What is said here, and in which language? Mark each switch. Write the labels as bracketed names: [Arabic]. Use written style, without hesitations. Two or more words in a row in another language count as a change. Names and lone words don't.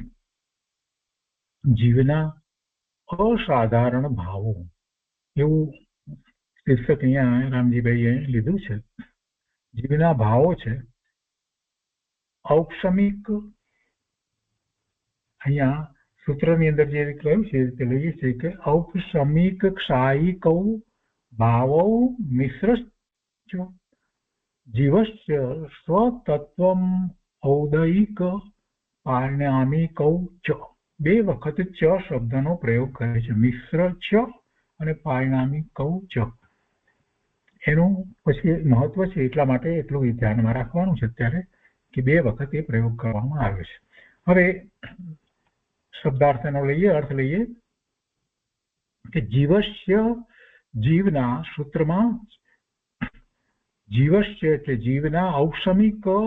[Gujarati] જીવના અસાધારણ ભાવો એવું શીર્ષક અહીંયા રામજીભાઈએ લીધું છે. જીવના ભાવો છે ઔક્ષમિક, અહીંયા સૂત્રની અંદર જે કહ્યું છે તે લઈએ છીએ કે [Sanskrit] औक्षमिक क्षायिकौ भावौ मिश्रश्च जीवस्य स्वतत्वम् औदयिक पारिणामिकौ च. [Gujarati] 2 વખત ચ શબ્દનો પ્રયોગ કરે છે, [Sanskrit] मिश्र च [Gujarati] અને [Sanskrit] पारिणामिकौ च. [Gujarati] એનું પછી મહત્વ છે, એટલા માટે એટલું ધ્યાનમાં રાખવાનું છે અત્યારે કે 2 વખત એ પ્રયોગ કરવામાં આવ્યો છે. હવે શબ્દાર્થનો લઈએ, અર્થ લઈએ કે જીવસ્ય, જીવના સૂત્રમાં જીવસ્ય એટલે જીવના ઔક્ષમિક